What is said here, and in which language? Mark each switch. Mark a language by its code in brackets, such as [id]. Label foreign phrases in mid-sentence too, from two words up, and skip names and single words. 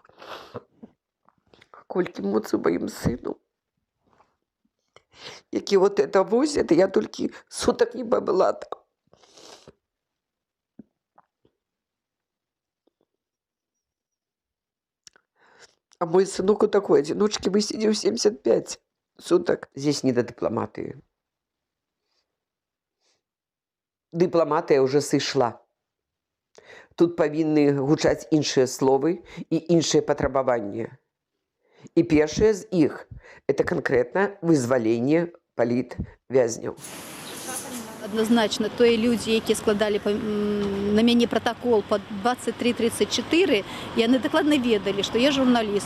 [be] Колькі моцы маім сыну. Які [ru] вот это возят, [be] я толькі сутак не была там. [ru] А мой сынок у такой одиночке высидел 75 суток. Здесь не до дипломатии. Дипломатия уже сышла. [be] Тут павінны гучаць іншыя словы і іншыя патрабаванні. І першае з іх – [ru] это конкретно [be] вызваленне палітвязняў. Однозначно, тыя людзі, якія складалі на мяне протакол по 2334, яны дакладна ведалі, што я журналіст.